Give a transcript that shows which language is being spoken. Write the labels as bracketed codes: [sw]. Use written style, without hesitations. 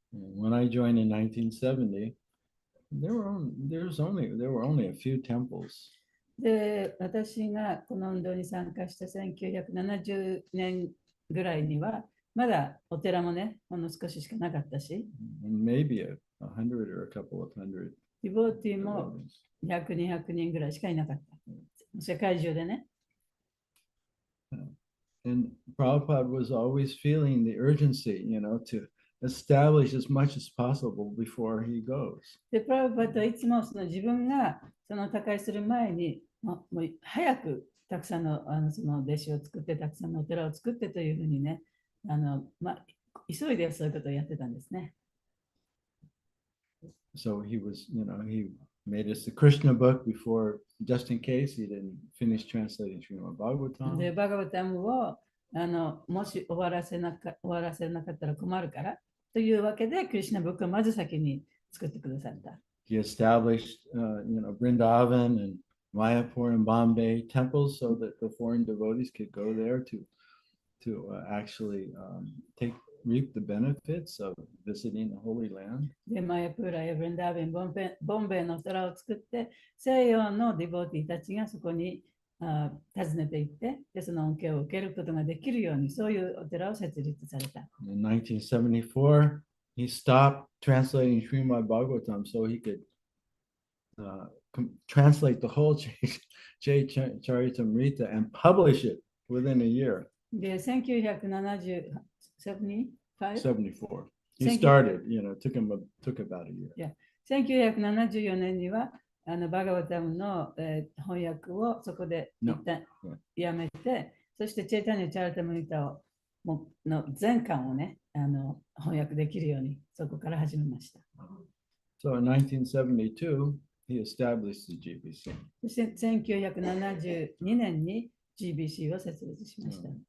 [en] When I joined in 1970, there were only a few temples. [ja] で、私がこの運動に参加した1970年ぐらいには、まだお寺もね、ほんの少ししかなかったし、 [en] Maybe 100 or a couple of hundred. [ja] ディボティも100、200人ぐらいしかいなかった。世界中でね。 [en] And Prabhupada was always feeling the urgency, to establish as much as possible before he goes. [ja] で、プラブパドはいつも自分が他界する前に、もう早くたくさんのその弟子を作って、たくさんのお寺を作ってというふうにね、急いでそういうことをやってたんですね。 [en] So he was, made us the Krishna book before, just in case he didn't finish translating Srimad [ja] で、 [en] Bhagavatam. [ja] バガバタムをもし終わらせなかったら困るからというわけで、クリシュナブックをまず先に作ってくださった。 [en] He established, Vrindavan and Mayapur and Bombay temples so that the foreign devotees could go there to actually reap the benefits of visiting the Holy Land. [ja] で、マヤプーラやブレンダーベン、ボンベイのお寺を作って、西洋のディボーティーたちがそこに訪ねていって、でその恩恵を受けることができるように、そういうお寺を設立された。 [en] In 1974, he stopped translating Srimad Bhagavatam so he could translate the whole Charitamrita and publish it within a year. [ja] で、1974 [en] 74. He Thank you. started, took about a year. [ja] 1974年にはバガバタムの、翻訳をそこで一旦やめて、そしてチェイタニア・チャラタムリタの全巻をね翻訳できるようにそこから始めました。 [en] So in 1972, he established the GBC. [ja] そして1972年に GBC を設立しました。